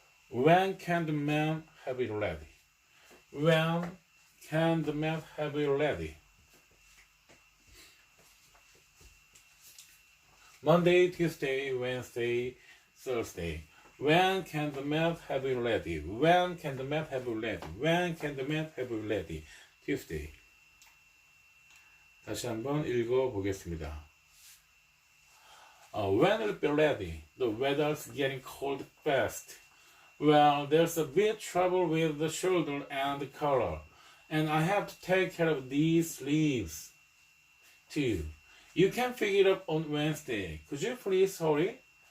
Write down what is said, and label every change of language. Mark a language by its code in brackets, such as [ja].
[en] When can the man have it ready? When can the man have it ready? Monday, Tuesday, Wednesday, Thursday. When can the man have it ready? When can the man have it ready? When can the man have it ready? Tuesday. [ko] 다시 한번 읽어보겠습니다. [en] When will it be ready? The weather's getting cold fast. Well, there's a bit trouble with the shoulder and the collar, And I have to take care of these leaves too. You can figure it up on Wednesday. Could you please hurry?